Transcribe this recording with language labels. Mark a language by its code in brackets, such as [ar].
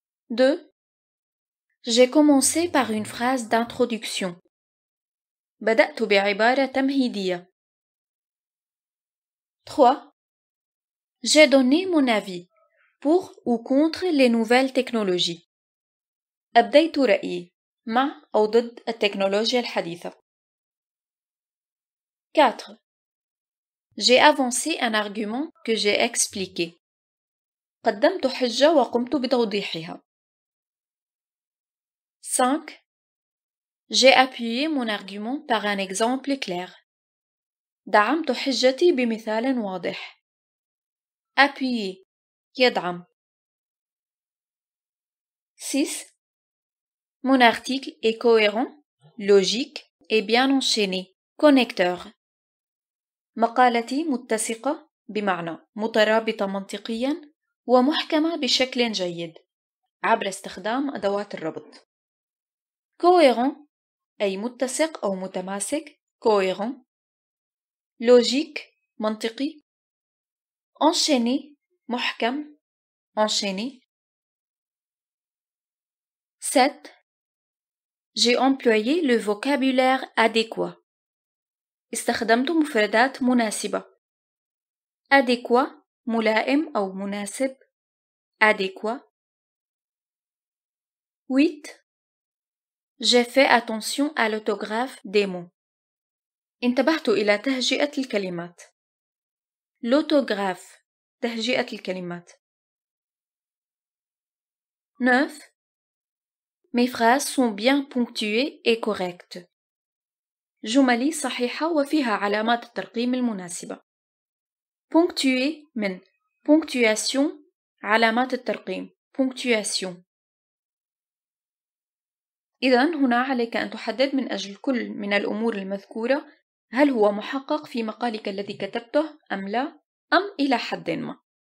[fr] 2. J'ai commencé par une phrase d'introduction. [ar] بدأت بعبارة تمهيدية. [fr] 3. J'ai donné mon avis pour ou contre les nouvelles technologies. [ar] أبديت رأيي مع أو ضد التكنولوجيا الحديثة. [fr] 4. J'ai avancé un argument que j'ai expliqué. [ar] قدمت حجة وقمت بتوضيحها. [fr] 5. J'ai appuyé mon argument par un exemple clair. [ar] دعمت حجتي بمثال واضح. Appuyer يدعم. [fr] 6. Mon article est cohérent, logique et bien enchaîné. Connecteur. [ar] مقالتي متسقة بمعنى مترابطة منطقياً ومحكمة بشكل جيد عبر استخدام أدوات الربط. Cohérent أي متسق أو متماسك cohérent. Logique منطقي. Enchaîné محكم enchaîné. [fr] 7. J'ai employé le vocabulaire adéquat. [ar] استخدمت مفردات مناسبة. adéquat ملائم أو مناسب. [fr] adéquat. 8. J'ai fait attention à l'orthographe des mots. [ar] انتبهت إلى تهجئة الكلمات. L'autographe تهجئة الكلمات. [fr] 9. Mes phrases sont bien ponctuées et correctes. [ar] جملي صحيحة وفيها علامات الترقيم المناسبة. Ponctué من ponctuation علامات الترقيم ponctuation. إذن هنا عليك أن تحدد من أجل كل من الأمور المذكورة هل هو محقق في مقالك الذي كتبته أم لا أم إلى حد ما.